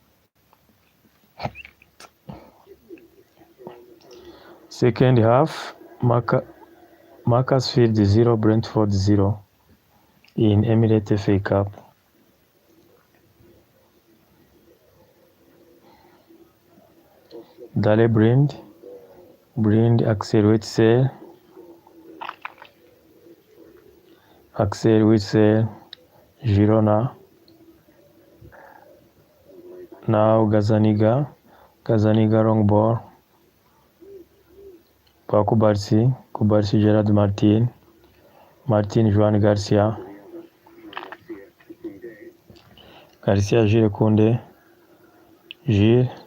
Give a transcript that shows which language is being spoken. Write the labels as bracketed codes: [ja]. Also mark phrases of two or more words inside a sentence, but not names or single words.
[en] Second half, Macclesfield 0, Brentford 0 in Emirates FA Cup. Daley Blind, Axel Witsel, Girona. Now Gazaniga long ball. Pau Kubarsi, Gerard Martin, Joan Garcia, Gilles Koundé, Gilles,